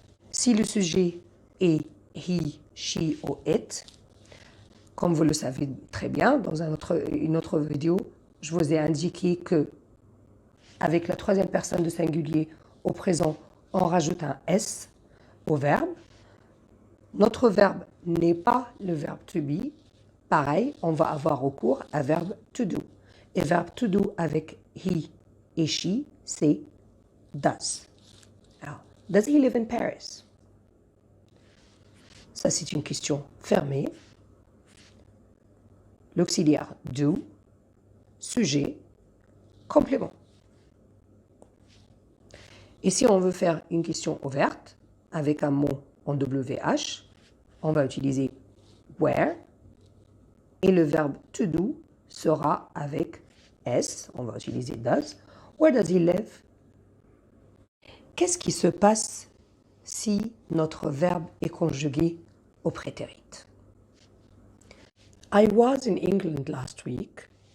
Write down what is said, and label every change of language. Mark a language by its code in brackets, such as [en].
[fr] Si le sujet est he, she ou it, comme vous le savez très bien, dans une autre vidéo, je vous ai indiqué que avec la troisième personne de singulier au présent, on rajoute un S au verbe. Notre verbe n'est pas le verbe to be, pareil, on va avoir recours à verbe to do. Et verbe to do avec he et she, c'est does. [en] Alors, does he live in Paris? [fr] Ça, c'est une question fermée. L'auxiliaire do, sujet, complément. Et si on veut faire une question ouverte, avec un mot en WH, on va utiliser where, et le verbe to do sera avec S, on va utiliser does. [en] Where does he live? [fr] Qu'est-ce qui se passe si notre verbe est conjugué au prétérit? [en] I was in England last week.